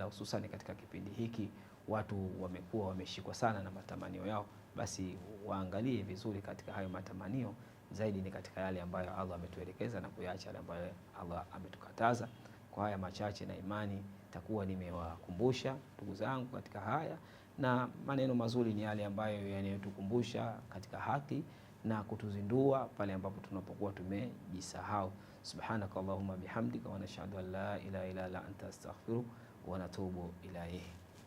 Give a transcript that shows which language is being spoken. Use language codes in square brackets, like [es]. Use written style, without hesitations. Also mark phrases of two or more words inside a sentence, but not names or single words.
[sw] Hususan katika kipindi hiki watu wamekuwa wameshikwa sana na matamanio yao, basi waangalie vizuri katika hayo matamanio, zaidi ni katika yale ambayo Allah ametuelekeza na kuyaacha yale ambayo Allah ametukataza. Kwa haya machache na imani takuwa nimewakumbusha ndugu zangu katika haya, na maneno mazuri ni yale ambayo yanayotukumbusha katika haki na kutuzindua pale ambapo tunapokuwa tumejisahau. [ar] سبحانك اللهم بحمدك ونشهد أن لا إله إلا أنت أستغفرك ونتوب إليه.